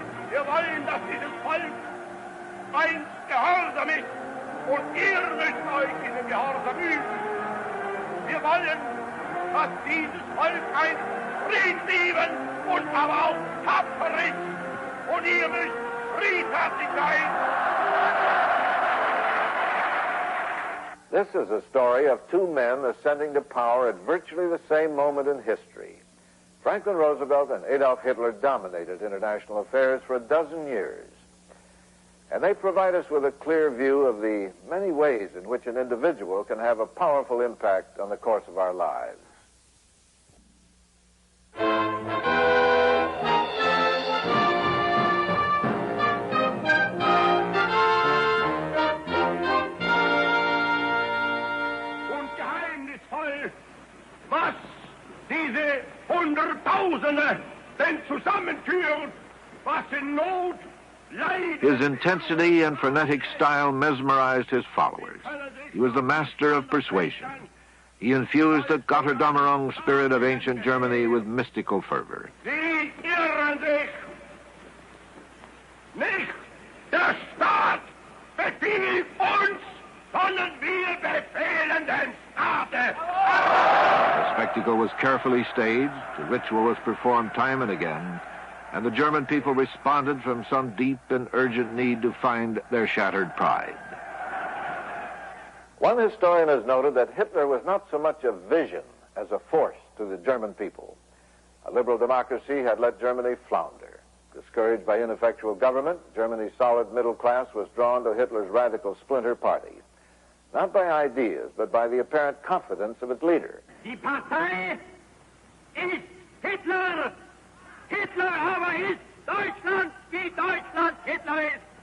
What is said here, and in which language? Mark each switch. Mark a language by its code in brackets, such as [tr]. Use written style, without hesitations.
[de] Wir wollen, dass dieses Volk einst gehorsam ist und ihr müsst euch in dem Gehorsam üben. Wir wollen, dass dieses Volk einst friedliebend und aber auch tapfer ist und ihr müsst friedfertig sein. [en] This is a story of two men ascending to power at virtually the same moment in history. Franklin Roosevelt and Adolf Hitler dominated international affairs for a dozen years. And they provide us with a clear view of the many ways in which an individual can have a powerful impact on the course of our lives. [de] Was diese Hunderttausende denn zusammenführt, was in Not, Leid... [en] His intensity and frenetic style mesmerized his followers. He was the master of persuasion. He infused the Gotterdammerung spirit of ancient Germany with mystical fervor. [de] Sie irren sich. Nicht der Staat befiehlt uns, sondern wir befehlen den Staate. [en] The spectacle was carefully staged, the ritual was performed time and again, and the German people responded from some deep and urgent need to find their shattered pride. One historian has noted that Hitler was not so much a vision as a force to the German people. A liberal democracy had let Germany flounder. Discouraged by ineffectual government, Germany's solid middle class was drawn to Hitler's radical splinter party. Not by ideas, but by the apparent confidence of its leader. [de] Die Partei ist Hitler. Hitler aber ist Deutschland, wie Deutschland Hitler ist.